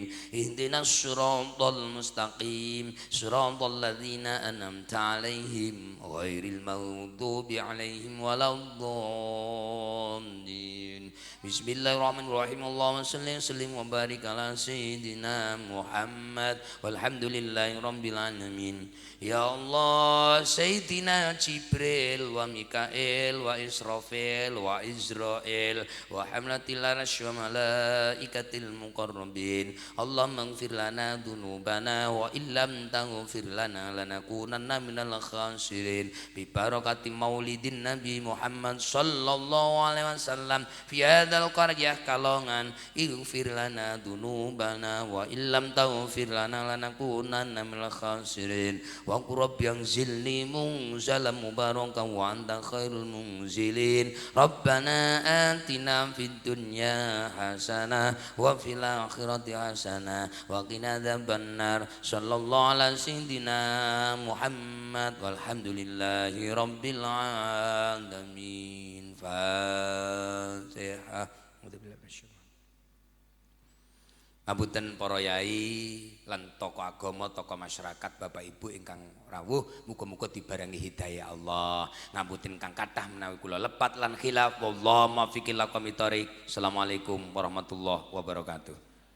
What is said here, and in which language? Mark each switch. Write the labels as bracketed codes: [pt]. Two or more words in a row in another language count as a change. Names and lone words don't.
[ar] اهدنا الصراط المستقيم. صراط الذين أنعمت عليهم غير المغضوب عليهم ولا الضالين. بسم الله الرحمن الرحيم. اللهم صل وسلم وبارك على سيدنا محمد والحمد لله رب العالمين. يا الله، سيدنا جبريل وميكائيل وإسرافيل وإسرائيل وحملة العرش وملائكة المقربين. اللهم اغفر لنا ذنوبنا وإن لم تغفر لنا لنكونن من الخاسرين. ببركة مولد النبي محمد صلى الله عليه وسلم في هذه القرية Kalongan. اغفر لنا ذنوبنا وإن لم تغفر لنا لنكونن من الخاسرين. وربي أنزلني منزلا مباركا وأنت خير المنزلين. ربنا آتنا في الدنيا حسنة وفي الآخرة حسنة وقنا عذاب النار. صلى الله على سيدنا محمد والحمد لله رب العالمين. الفاتحة. [jv] Ngapunten para yai lan tokoh agama, tokoh masyarakat, Bapak Ibu ingkang rawuh, muga-muga dibarengi hidayah Allah. Ngapunten kang kathah menawi kula lepat lan khilaf, [ar] والله الموفق إلى أقوم الطريق. السلام عليكم ورحمة الله وبركاته.